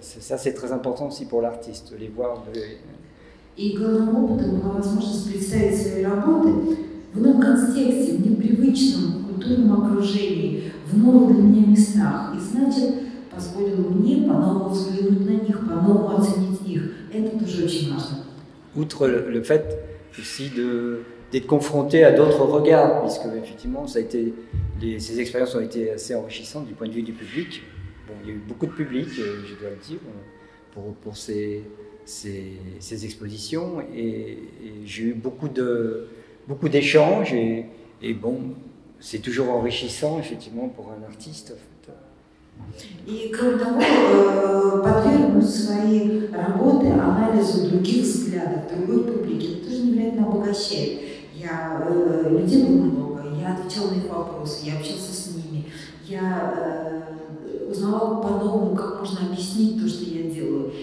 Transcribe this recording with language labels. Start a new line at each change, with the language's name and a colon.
French: Ça c'est très important aussi pour l'artiste, de les voir.
Russian: И главным опытом была возможность представить свои работы в новом контексте, в непривычном культурном окружении, в новых для меня местах. И значит, позволило мне по-новому взглянуть на них, по-новому оценить их. Это тоже очень важно.
French: Outre le fait aussi d'être confronté à d'autres regards, puisque effectivement ces expériences ont été assez enrichissantes du point de vue du public. Bon, il y a eu beaucoup de public, je dois le dire, pour ces expositions, et j'ai eu beaucoup d'échanges, et bon, c'est toujours enrichissant effectivement pour un artiste. En fait.
Russian: И кроме того, подвергнуть свои работы анализу других взглядов, другой публики, это тоже невероятно обогащает. Людей было много, я отвечала на их вопросы, я общался с ними, я узнавала по-новому, как можно объяснить то, что я делаю.